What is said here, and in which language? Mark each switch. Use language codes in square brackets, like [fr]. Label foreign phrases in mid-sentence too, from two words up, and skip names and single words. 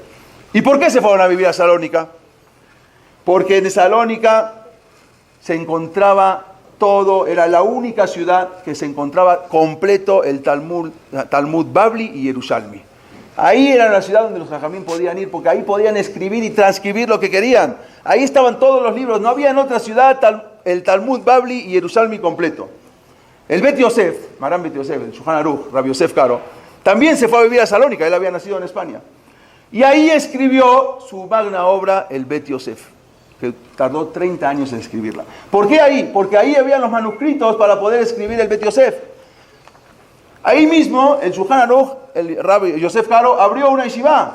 [es] ¿Y por qué se fueron a vivir a Salónica? Porque en Salónica se encontraba todo, era la única ciudad que se encontraba completo el Talmud Babli y Yerushalmi. Ahí era la ciudad donde los jajamín podían ir, porque ahí podían escribir y transcribir lo que querían. Ahí estaban todos los libros. No había en otra ciudad el Talmud Babli y Jerusalén completo. El Bet Yosef, Maran Bet Yosef, el Shulchan Aruch, Rabbi Yosef Karo, también se fue a vivir a Salónica. Él había nacido en España. Y ahí escribió su magna obra, el Bet Yosef, que tardó 30 años en escribirla. ¿Por qué ahí? Porque ahí había los manuscritos para poder escribir el Bet Yosef. Ahí mismo, el Shulchan Aruch, el Rabbi Yosef Karo, abrió una yeshiva.